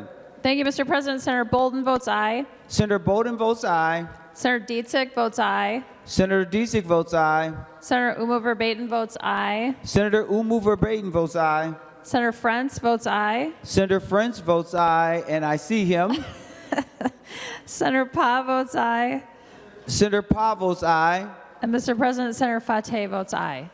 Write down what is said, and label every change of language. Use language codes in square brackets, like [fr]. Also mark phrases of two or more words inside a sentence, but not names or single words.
[en] Thank you, Mr. President. Senator Bolden votes aye. Senator Bolden votes aye. Senator Dietzig votes aye. Senator Dietzig votes aye. Senator Uma Verbaeten votes aye. Senator Umu Verbaeten votes aye. Senator Frentz votes aye. Senator French votes aye, and I see him. Senator Pa votes aye. Senator Pa votes aye. And Mr. President, Senator Fateh votes aye.